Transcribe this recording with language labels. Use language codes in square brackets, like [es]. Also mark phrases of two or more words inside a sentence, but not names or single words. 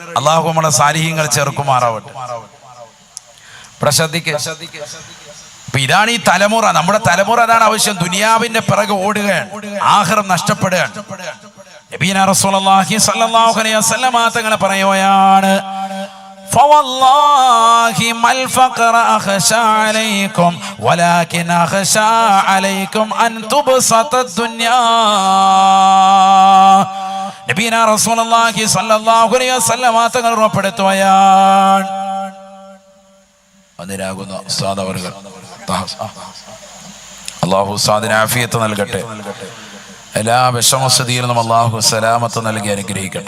[ml] അള്ളാഹു നമ്മളെ സാലിഹ്യങ്ങൾ ചേർക്കുമാറാവട്ടെ. ഇവിടെ ശ്രദ്ധിക്കുക. അപ്പൊ ഇതാണ് ഈ തലമുറ. നമ്മുടെ തലമുറ അതാണ് ആവശ്യം. ദുനിയാവിന്റെ പിറകെ ഓടുകയാണ്, ആഖിറം നഷ്ടപ്പെടുകയാണ്. [ar] نبينا رسول الله صلى الله عليه وسلم [ml] തങ്ങൾ പറയുകയാണ്, [ar] فوالله ما الفقر أخشى عليكم ولكن أخشى عليكم أن تبسط الدنيا. نبينا رسول الله صلى الله عليه وسلم [ml] തങ്ങൾ ഉറപ്പെടുത്തുകയാണ്. അതിനാകുന്ന ഉസ്താദ് അവറുകൾ, അല്ലാഹു ഉസ്താദിന് ആഫിയത്ത് നൽകട്ടെ. എല്ലാ വിഷമസ്ഥിതിയിൽ നിന്നും അല്ലാഹു സലാമത്ത് നൽകി അനുഗ്രഹിക്കട്ടെ.